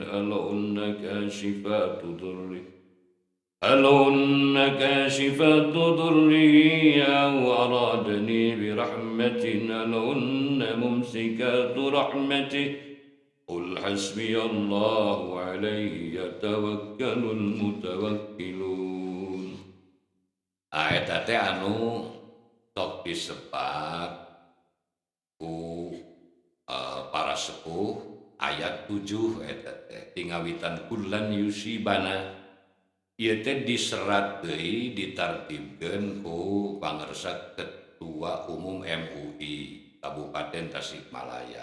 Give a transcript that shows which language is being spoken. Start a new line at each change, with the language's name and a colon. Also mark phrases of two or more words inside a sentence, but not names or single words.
Arabic: هل هن كاشفات ضره أو أرادني برحمة هل هن ممسكات رحمته قل حسبي الله عليه يتوكل المتوكلون.
Sundanese: Eta teh anu tok disebat ku para sepuh ayat 7 eta teh tingawitan
Arabic: قل لن يصيبنا
Sundanese: ieu teh diserat deui ditartibkeun ku pangarsa
Indonesian: Ketua Umum
Sundanese: MUI Kabupaten Tasikmalaya.